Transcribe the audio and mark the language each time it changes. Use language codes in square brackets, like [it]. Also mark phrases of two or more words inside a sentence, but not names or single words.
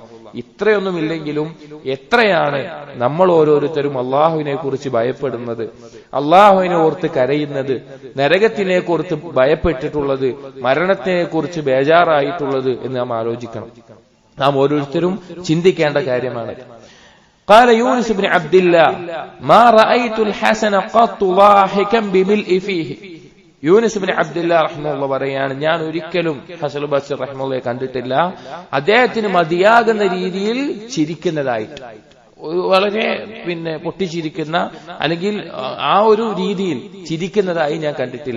[ml] ഇത്രയൊന്നുമില്ലെങ്കിലും എത്രയാണ് നമ്മൾ ഓരോരുത്തരും അള്ളാഹുവിനെ കുറിച്ച് ഭയപ്പെടുന്നത്, അള്ളാഹുവിനെ ഓർത്ത് കരയുന്നത്, നരകത്തിനെ കുറിച്ച് ഭയപ്പെട്ടിട്ടുള്ളത്, മരണത്തിനെ കുറിച്ച് ബേജാറായിട്ടുള്ളത് എന്ന് നാം ആലോചിക്കണം. നാം ഓരോരുത്തരും ചിന്തിക്കേണ്ട കാര്യമാണ്. [ar] قال يونس بن عبد الله ما رأيت الحسن قط ضاحكا بملء فيه. [ml] യൂനുസ് ബിൻ അബ്ദുല്ലാ റഹിമഹുല്ലാഹ് പറയാണ്, ഞാൻ ഒരിക്കലും ഹസൻ ബസ്രി റഹിമഹുല്ലാഹയെ കണ്ടിട്ടില്ല അദ്ദേഹത്തിന് മതിയാകുന്ന രീതിയിൽ ചിരിക്കുന്നതായിട്ട്. വളരെ പൊട്ടിച്ചിരിക്കുന്ന അല്ലെങ്കിൽ ആ ഒരു രീതിയിൽ ചിരിക്കുന്നതായി ഞാൻ കണ്ടിട്ടില്ല.